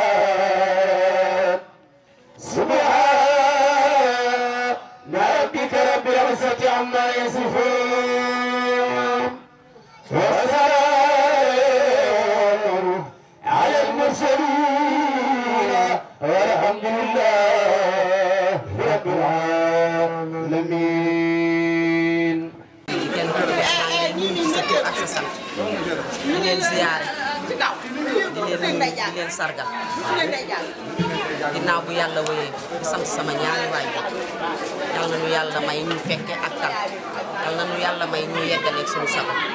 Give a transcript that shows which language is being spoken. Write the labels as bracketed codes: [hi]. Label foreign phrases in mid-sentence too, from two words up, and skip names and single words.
[ar] سبحان ربك رب العزة عما يصفون وسلام على المرسلين والحمد لله رب العالمين. [wo] di leen ziyaare di leen sargal ginnaaw bu yàlla wéyee di sant sama ñaari waajur yal na nu yàlla may ñu fekke ak tal yal na nu yàlla may ñu yeggaleeg suñu sago